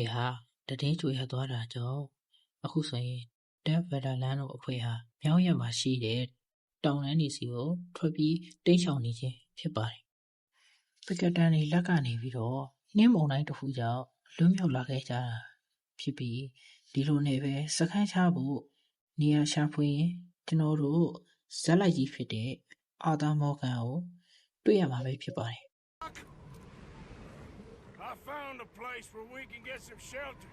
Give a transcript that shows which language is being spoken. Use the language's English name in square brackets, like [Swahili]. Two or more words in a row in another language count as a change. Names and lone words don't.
[Burmese] ဟာတည်င်းကျွေရသွားတာကြောင့်အခုဆိုရင်တက်ဗန်ဒါလန်တို့အဖွဲ့ဟာမြောင်းရမှာရှိတဲ့တောင်တန်းနေစီကိုထွက်ပြီးတိတ်ချောင်နေခြင်းဖြစ်ပါတယ်ပေကတန်တွေလက်ကနေပြီးတော့နှင်းမုန်တိုင်းတစ်ခုကြောင့်လွတ်မြောက်လာခဲ့ကြတာဖြစ်ပြီးဒီလိုနဲ့ပဲစခန်းချဖို့နေရာရှာဖွေရင်ကျွန်တော်တို့ဇက်လိုက်ကြီးဖြစ်တဲ့အာသာမော်ဂန်ကိုတွေ့ရမှာပဲဖြစ်ပါတယ် [English] I found a place where we can get some shelter.